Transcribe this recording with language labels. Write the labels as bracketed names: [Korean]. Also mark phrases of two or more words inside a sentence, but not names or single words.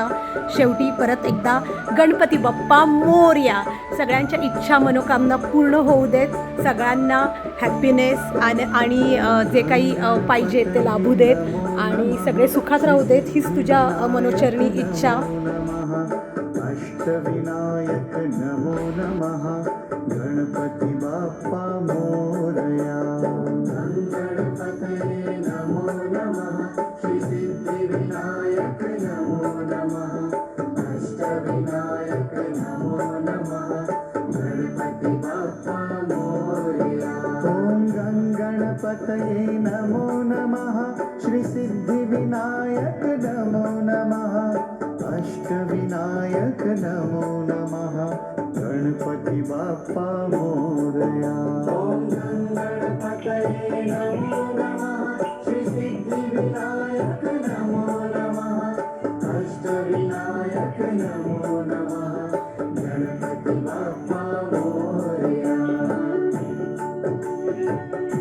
[Marathi] शेवटी परत एकदा गणपती बाप्पा मोरया। सगळ्यांच्या इच्छा मनोकामना पूर्ण होऊ देत, सगळ्यांना हॅपीनेस आणि जे काही पाहिजे ते लाभू देत आणि सगळे सुखात राहू देत, हीच तुझ्या मनोचरणी इच्छा। [Sanskrit] अष्टविनायक नमो नमः [Marathi] गणपती बाप्पा मोरया। [Sanskrit] गणपतये नमो नमः श्री सिद्धिविनायक नमो नमः अष्टविनायक नमो नमः [Marathi] गणपती बाप्पा मोरया। [Sanskrit] ओम गणपतये नमो नमः श्री सिद्धिविनायक नमो नमः अष्टविनायक नमो नमः [Marathi] गणपती बाप्पा मोरया। [Sanskrit] ओम गणपतये नमो नमः श्री सिद्धिविनायक नमो नमः अष्टविनायक नमो नमः [Marathi] गणपती बाप्पा मोरया।